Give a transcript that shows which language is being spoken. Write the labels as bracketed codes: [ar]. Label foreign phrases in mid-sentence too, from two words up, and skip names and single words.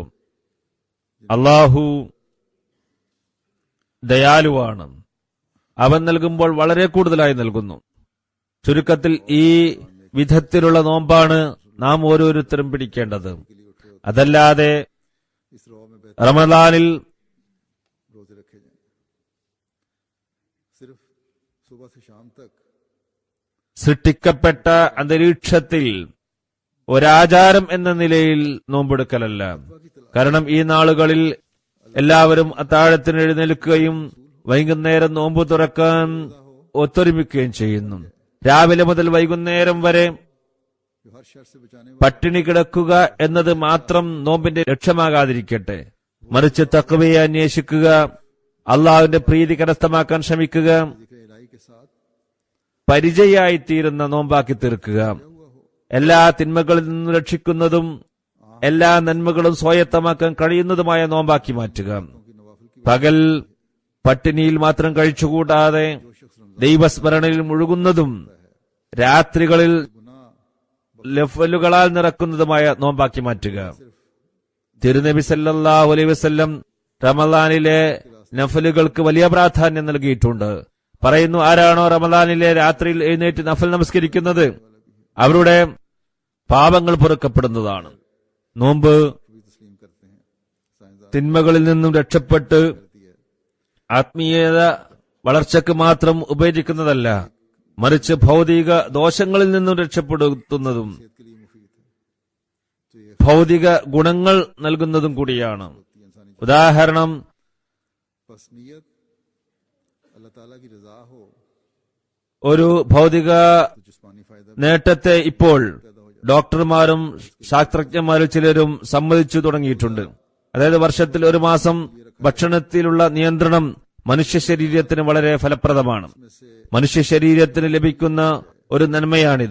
[ml] അള്ളാഹു ദയാലുവാണ്. അവൻ നൽകുമ്പോൾ വളരെ കൂടുതലായി നൽകുന്നു. ചുരുക്കത്തിൽ ഈ വിധത്തിലുള്ള നോമ്പാണ് നാം ഓരോരുത്തരും പിടിക്കേണ്ടത്. അതല്ലാതെ [ur] اس رو میں بہتر [ml] റമദാനിൽ [ur] روزے رکھے جائیں۔ صرف صبح سے شام تک [ml] സൃഷ്ടിക്കപ്പെട്ട അന്തരീക്ഷത്തിൽ ഒരാചാരം എന്ന നിലയിൽ നോമ്പെടുക്കലല്ല. കാരണം ഈ നാളുകളിൽ എല്ലാവരും അത്താഴത്തിന് എഴുന്നേൽക്കുകയും വൈകുന്നേരം നോമ്പ് തുറക്കാൻ ഒത്തൊരുമിക്കുകയും ചെയ്യുന്നു. രാവിലെ മുതൽ വൈകുന്നേരം വരെ [ur] جو ہر شر سے بچانے [ml] പട്ടിണി കിടക്കുക എന്നത് മാത്രം നോമ്പിന്റെ ലക്ഷ്യമാകാതിരിക്കട്ടെ. മറിച്ച് തഖ്വയെ അന്വേഷിക്കുക, അള്ളാഹുവിന്റെ പ്രീതി കരസ്ഥമാക്കാൻ ശ്രമിക്കുക, [ur] ذکر الٰہی کے ساتھ [ml] പരിചയായിത്തീരുന്ന നോമ്പാക്കി തീർക്കുക. എല്ലാ തിന്മകളിൽ നിന്നും രക്ഷിക്കുന്നതും എല്ലാ നന്മകളും സ്വായത്തമാക്കാൻ കഴിയുന്നതുമായ നോമ്പാക്കി മാറ്റുക. പകൽ പട്ടിണിയിൽ മാത്രം കഴിച്ചുകൂടാതെ ദൈവസ്മരണയിൽ മുഴുകുന്നതും രാത്രികളിൽ ലഫലുകളാൽ നിറക്കുന്നതുമായ നോമ്പാക്കി മാറ്റുക. തിരുനബി [ar] صلى الله عليه وسلم [ml] റമളാനിലെ നഫലുകൾക്ക് വലിയ പ്രാധാന്യം നൽകിയിട്ടുണ്ട്. പറയുന്നു, ആരാണോ റമളാനിലെ രാത്രിയിൽ എഴുന്നേറ്റ് നഫൽ നമസ്കരിക്കുന്നത് അവരുടെ പാപങ്ങൾ പൊറുക്കപ്പെടുന്നതാണ്. നോമ്പ് [ur] تسلیم کرتے ہیں سائنسدان [ml] തിന്മകളിൽ നിന്നും രക്ഷപ്പെട്ട് ആത്മീയത വളർച്ചയ്ക്ക് മാത്രം ഉപയോഗിക്കുന്നതല്ല, മറിച്ച് ഭൗതിക ദോഷങ്ങളിൽ നിന്നും രക്ഷപ്പെടുത്തുന്നതും [ur] کے لیے مفید ہے۔ تو یہ [ml] ഭൗതിക ഗുണങ്ങൾ നൽകുന്നതും കൂടിയാണ്. ഉദാഹരണം, [ur] بس نیت اللہ تعالیٰ کی رضا ہو [ml] ഒരു ഭൗതിക [ur] تو جسمانی فائدہ [ml] നേട്ടത്തെ ഇപ്പോൾ ഡോക്ടർമാരും ശാസ്ത്രജ്ഞന്മാരിൽ ചിലരും സമ്മതിച്ചു തുടങ്ങിയിട്ടുണ്ട്. അതായത് വർഷത്തിൽ ഒരു മാസം ഭക്ഷണത്തിലുള്ള നിയന്ത്രണം മനുഷ്യ ശരീരത്തിന് വളരെ ഫലപ്രദമാണ്. മനുഷ്യ ശരീരത്തിന് ലഭിക്കുന്ന ഒരു നന്മയാണിത്.